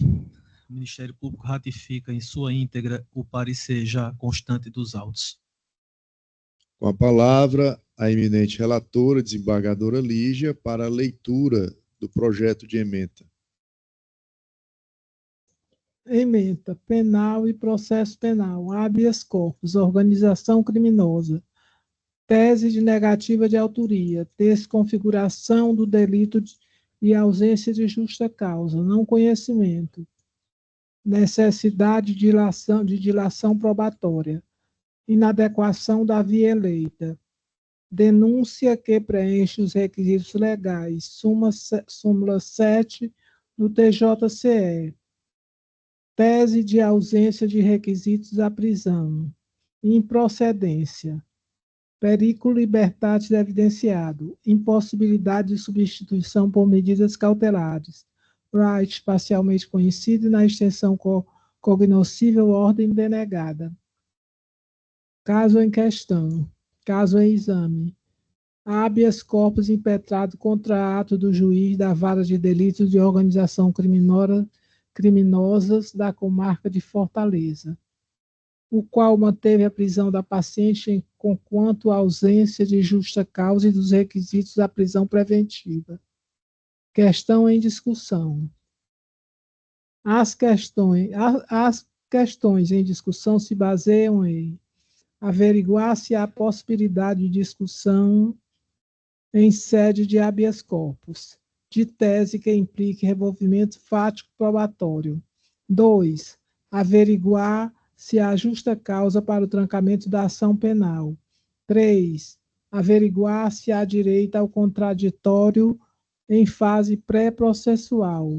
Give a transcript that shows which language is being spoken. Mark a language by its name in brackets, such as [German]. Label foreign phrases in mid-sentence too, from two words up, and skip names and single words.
[Portuguese] O Ministério Público ratifica em sua íntegra o parecer já constante dos autos. Com a palavra, a eminente relatora, desembargadora Lígia, para a leitura do projeto de ementa. Ementa penal e processo penal, [Latin] habeas corpus, [Portuguese] organização criminosa, tese de negativa de autoria, desconfiguração do delito e ausência de justa causa, não conhecimento, necessidade de dilação probatória, inadequação da via eleita, denúncia que preenche os requisitos legais, súmula 7 do TJCE, tese de ausência de requisitos à prisão, improcedência, [Latin] periculo libertatis [Portuguese] evidenciado, impossibilidade de substituição por medidas cautelares, right parcialmente conhecido na extensão cognoscível ordem denegada. Caso em questão, caso em exame, [Latin] habeas corpus [Portuguese] impetrado contra ato do juiz da Vara de Delitos de Organização Criminosas da Comarca de Fortaleza, o qual manteve a prisão da paciente conquanto a ausência de justa causa e dos requisitos da prisão preventiva. Questão em discussão. As questões em discussão se baseiam em averiguar se há possibilidade de discussão em sede de [Latin] habeas corpus, [Portuguese] de tese que implique revolvimento fático probatório. 2. Averiguar se há justa causa para o trancamento da ação penal. 3. Averiguar se há direito ao contraditório em fase pré-processual.